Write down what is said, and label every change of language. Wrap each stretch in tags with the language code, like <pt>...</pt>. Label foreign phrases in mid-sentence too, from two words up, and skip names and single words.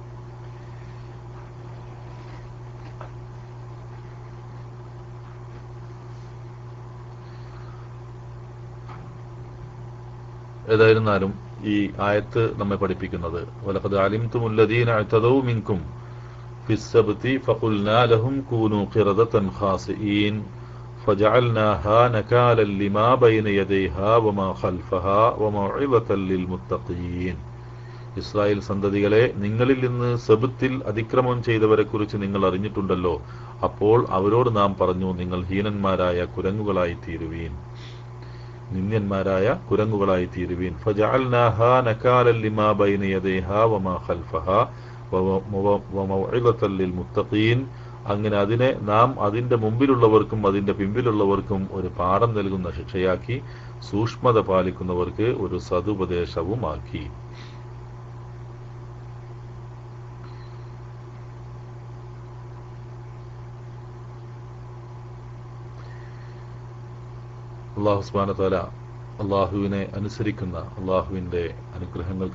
<ml>ഏതായിരുന്നാലും ഈ ആയത്ത് നമ്മെ പഠിപ്പിക്കുന്നത്</ml> <ar>ولقد علمتم الذين اعتدوا منكم في السبت فقلنا لهم كونوا قردة خاسئين فجعلناها نكالا لما بين يديها وما خلفها وموعظة للمتقين.</ar> <ml>ഇസ്രായേൽ സന്തതികളെ, നിങ്ങളിൽ നിന്ന് സബത്തിൽ അതിക്രമം ചെയ്തവരെ കുറിച്ച് നിങ്ങൾ അറിഞ്ഞിട്ടുണ്ടല്ലോ. അപ്പോൾ അവരോട് നാം പറഞ്ഞു, നിങ്ങൾ ഹീനന്മാരായ കുരങ്ങുകളായി തീരുവീൻ, നിന്ദ്യന്മാരായ കുരങ്ങുകളായി തീരുവീൻ.</ml> <ar>فجعلناها نكالا لما بين يديها وما خلفها وموعظة للمتقين</ar> <ml>അങ്ങനെ അതിനെ നാം അതിൻ്റെ മുമ്പിലുള്ളവർക്കും അതിൻ്റെ പിമ്പിലുള്ളവർക്കും ഒരു പാഠം നൽകുന്ന ശിക്ഷയാക്കി, സൂക്ഷ്മത പാലിക്കുന്നവർക്ക് ഒരു സതുപദേശവുമാക്കി. അല്ലാഹു</ml> <ar>سبحانه وتعالى</ar> <ml>അള്ളാഹുവിനെ അനുസരിക്കുന്ന, അള്ളാഹുവിൻ്റെ അനുഗ്രഹങ്ങൾക്ക്</ml>